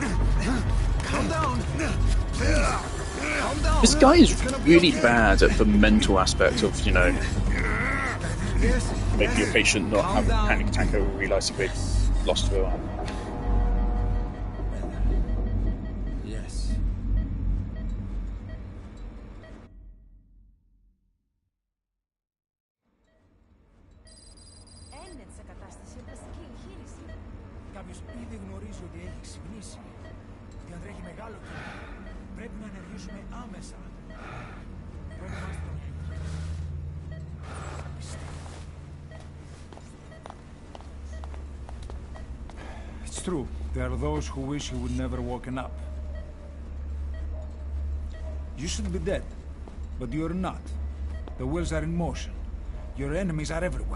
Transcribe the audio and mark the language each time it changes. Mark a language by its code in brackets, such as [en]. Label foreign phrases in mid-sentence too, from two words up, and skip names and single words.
[en] Calm down. Calm down. This guy is really bad at the mental aspect of, you know, making your patient not have a panic attack over realizing they've lost their arm. Yes. [el] Κάποιος ήδη γνωρίζει ότι έχει ξυπνήσει. Διατρέχει μεγάλο κίνδυνο. Πρέπει να ενεργήσουμε άμεσα. Προετοιμάστε τον ήλιο. [en] It's true. There are those who wish you would never woken up. You should be dead, but you're not. The wheels are in motion. Your enemies are everywhere.